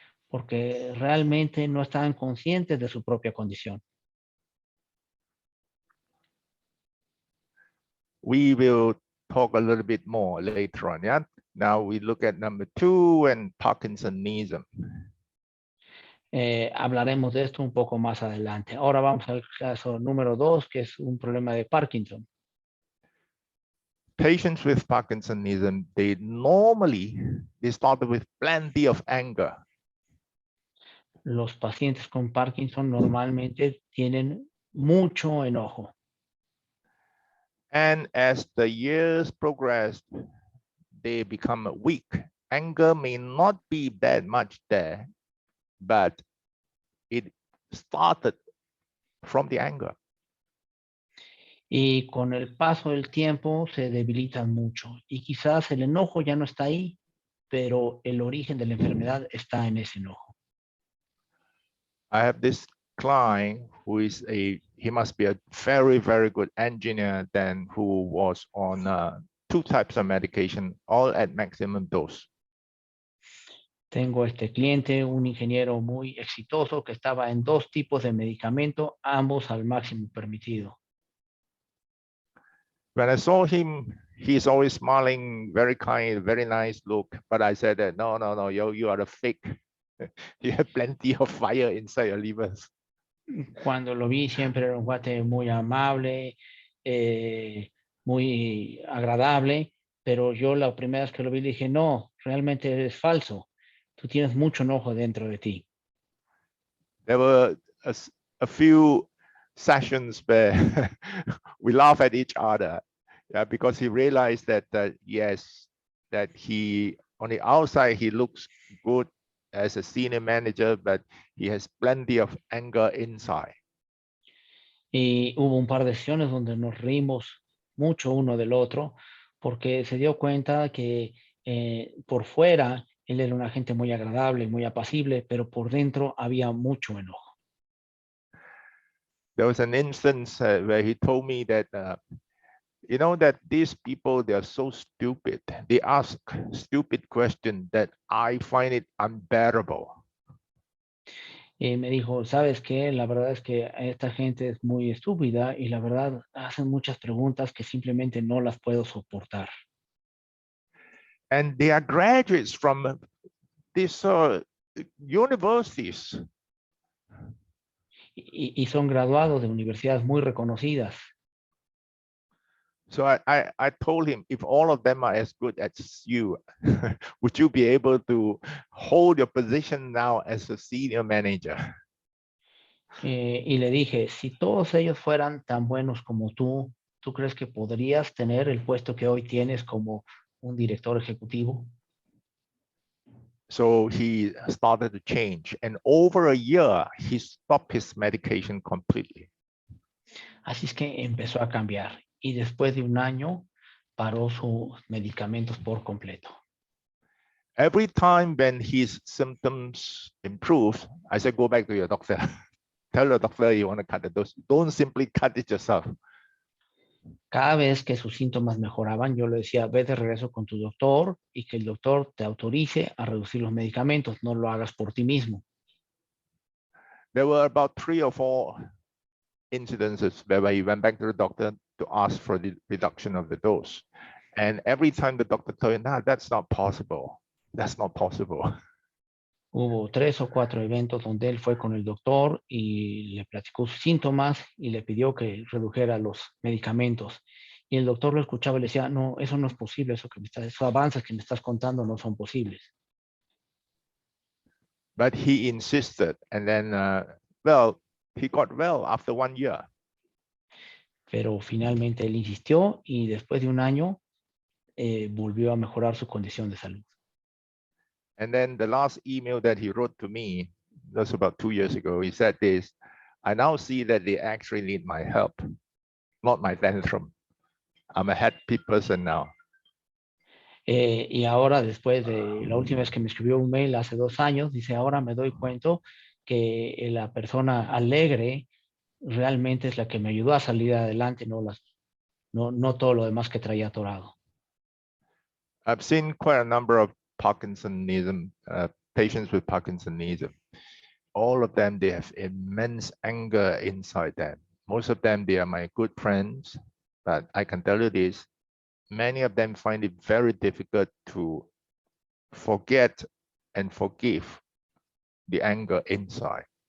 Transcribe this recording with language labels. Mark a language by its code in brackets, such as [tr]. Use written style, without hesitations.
[es] Porque realmente no estaban conscientes de su propia condición. [en] We will talk a little bit more later on. Yeah. Now we look at number 2 and Parkinsonism. [es] Hablaremos de esto un poco más adelante. Ahora vamos al caso número 2, que es un problema de Parkinson. [en] Patients with Parkinsonism, they started with plenty of anger. [es] Los pacientes con Parkinson normalmente tienen mucho enojo. [en] And as the years progressed, they become weak. Anger may not be that much there, but it started from the anger. [es] Y con el paso del tiempo se debilitan mucho. Y quizás el enojo ya no está ahí, pero el origen de la enfermedad está en ese enojo. [en] I have this client who is he must be a very, very good engineer then, who was on 2 types of medication, all at maximum dose. [es] Tengo este cliente, un ingeniero muy exitoso que estaba en 2 tipos de medicamento, ambos al máximo permitido. [en] When I saw him, he's always smiling, very kind, very nice look. But I said that, no, you are a fake. You have plenty of fire inside your livers. [es] Cuando lo vi siempre era un cuate muy amable, muy agradable, pero yo la primera vez que lo vi le dije, no, realmente eres falso. Tú tienes mucho enojo dentro de ti. [en] There were a few sessions where we laugh at each other, yeah, because he realized that yes, that he on the outside he looks good as a senior manager, but he has plenty of anger inside. [es] Y hubo un par de sesiones donde nos reímos mucho uno del otro, porque se dio cuenta que por fuera él era una gente muy agradable, muy apacible, pero por dentro había mucho enojo. [en] There was an instance where he told me that you know that these people, they are so stupid. They ask stupid questions that I find it unbearable. [es] Y me dijo, ¿sabes qué? La verdad es que esta gente es muy estúpida y la verdad hacen muchas preguntas que simplemente no las puedo soportar. [en] And they are graduates from these universities. [es] Y son graduados de universidades muy reconocidas. [en] So I told him, if all of them are as good as you, would you be able to hold your position now as a senior manager? [es] Y le dije, si todos ellos fueran tan buenos como ¿tú crees que podrías tener el puesto que hoy tienes como un director ejecutivo? [en] So he started to change. And over a year, he stopped his medication completely. [es] Así es que empezó a cambiar y después de un año paró sus medicamentos por completo. [en] Every time when his symptoms improved, I said, go back to your doctor. Tell the doctor you want to cut the dose. Don't simply cut it yourself. [es] Cada vez que sus síntomas mejoraban, yo le decía, ve de regreso con tu doctor y que el doctor te autorice a reducir los medicamentos, no lo hagas por ti mismo. [en] There were about 3 or 4 incidences where he went back to the doctor to ask for the reduction of the dose. And every time the doctor told him, nah, that's not possible. That's not possible. [es] Hubo 3 o 4 eventos donde él fue con el doctor y le platicó sus síntomas y le pidió que redujera los medicamentos. Y el doctor lo escuchaba y le decía, no, eso no es posible, esos avances que me estás contando no son posibles. [en] But he insisted. And then, well, he got well after 1 year. [es] Pero finalmente él insistió y después de un año volvió a mejorar su condición de salud. [en] And then the last email that he wrote to me, that's about 2 years ago, he said this, I now see that they actually need my help, not my tantrum. I'm a happy person now. [es] Y ahora, después de la última vez que me escribió un mail hace 2 años, dice, ahora me doy cuenta que la persona alegre realmente es la que me ayudó a salir adelante, no todo lo demás que traía atorado. [en] I've seen quite a number of Parkinsonism, patients with Parkinsonism. All of them, they have immense anger inside them. Most of them, they are my good friends, but I can tell you this, many of them find it very difficult to forget and forgive the anger inside.